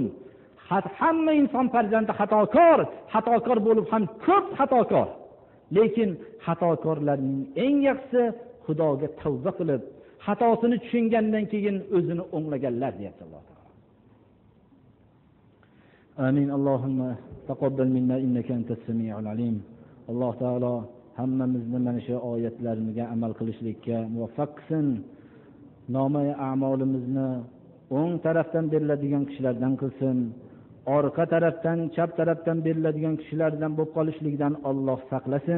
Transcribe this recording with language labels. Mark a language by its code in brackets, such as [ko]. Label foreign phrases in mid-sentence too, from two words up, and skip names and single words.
[uz] Hamma inson farzandi xatokor bo'lib ham ko'p xatokor. Lekin xatokorlarning eng yaxshisi Xudoga tavba qilib, xatosini tushungandan keyin o'zini o'nglaganlar deyapti Alloh taolo. Amin. [ar] اللهم تقبل منا إنك أنت السميع العليم. [uz] Alloh taolo hammamizni mana shu oyatlarga amal qilishlikka muvaffaq qilsin. Nomai a'molimizni o'ng tarafdan beriladigan kishilardan qilsin. Orqa tarafdan, chap tarafdan beriladigan kishilardan bo'lib qolishlikdan Alloh saqlasin.